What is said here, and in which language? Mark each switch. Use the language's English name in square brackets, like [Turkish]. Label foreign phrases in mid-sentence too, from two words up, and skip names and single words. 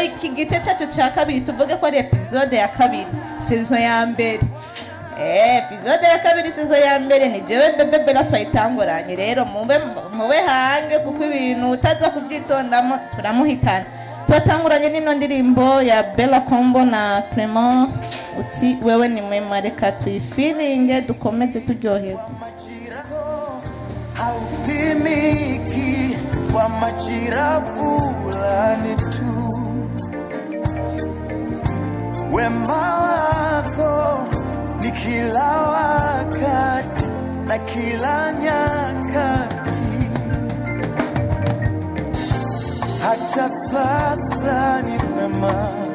[Kinyarwanda] Iki gice cyacu cya kabiri tuvuge ko ari episode ya kabiri season ya mbere. Episode ya kabiri season ya mbere ni jewe Bebe Bella twayitanguranye. Rero mube hange, kuko ibintu utaza kubyitondamo turamuhitana. Twatanguranye n'ino ndirimbo ya Bella Combo na Clement uti wewe ni mwema. Reka tuyifilinge dukomeze turyoherwa. [Swahili] Haupimiki kwa majira fulani tu, wema wako ni kila wakati na kila nyakati, hata sasa ni wema.